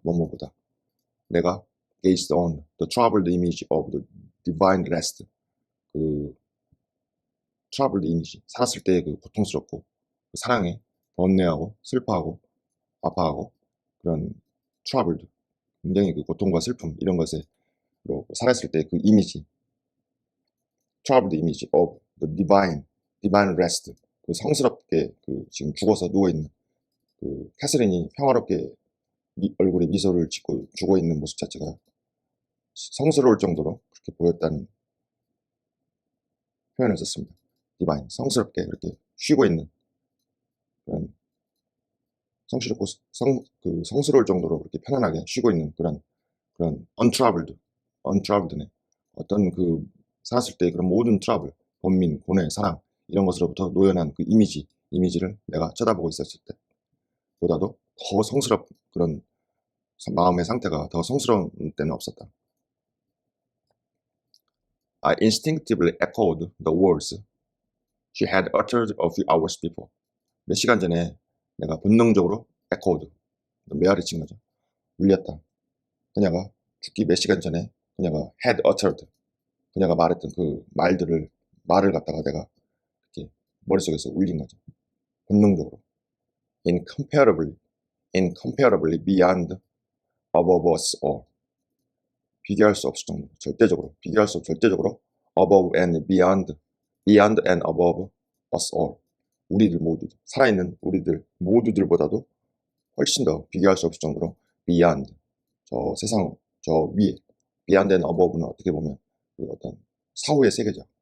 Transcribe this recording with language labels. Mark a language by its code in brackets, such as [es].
[ko] 뭐뭐보다 내가 [en] gazed on the troubled image of the divine rest. 그 troubled image, [ko] 살았을 때의 그 고통스럽고 사랑에 번뇌하고 슬퍼하고 아파하고 그런 트러블드, 굉장히 그 고통과 슬픔 이런 것에 살았을 때 그 이미지, [en] troubled image of the divine rest, [ko] 그 성스럽게 그 지금 죽어서 누워 있는 그 캐서린이 평화롭게 얼굴에 미소를 짓고 죽어 있는 모습 자체가 성스러울 정도로 그렇게 보였다는 표현을 썼습니다. divine, 성스럽게 그렇게 쉬고 있는 그런 성스럽고 성스러울 정도로 그렇게 편안하게 쉬고 있는 그런 untroubled네. 어떤 그 살았을 때 그런 모든 트러블, 번민, 고뇌, 사랑 이런 것으로부터 노연한 그 이미지를 내가 쳐다보고 있었을 때 보다도 더 그런 마음의 상태가 더 성스러운 때는 없었다. [en] I instinctively echoed the words she had uttered a few hours before. [ko] 몇 시간 전에 내가 본능적으로 echoed, 메아리 친 거죠. 울렸다. 그녀가 죽기 몇 시간 전에 그녀가 [en] had uttered, [ko] 그녀가 말했던 그 말을 갖다가 내가 이렇게 머릿속에서 울린 거죠. 본능적으로. [en] incomparably beyond, above us all. [ko] 비교할 수 없을 정도로, 절대적으로, 비교할 수 없을 절대적으로, [en] above and beyond and above us all. [ko] 우리들 모두들, 살아있는 우리들 모두들보다도 훨씬 더 비교할 수 없을 정도로 beyond, 저 세상, 저 위에, [en] beyond and above [ko] 는 어떻게 보면 그 어떤 사후의 세계죠.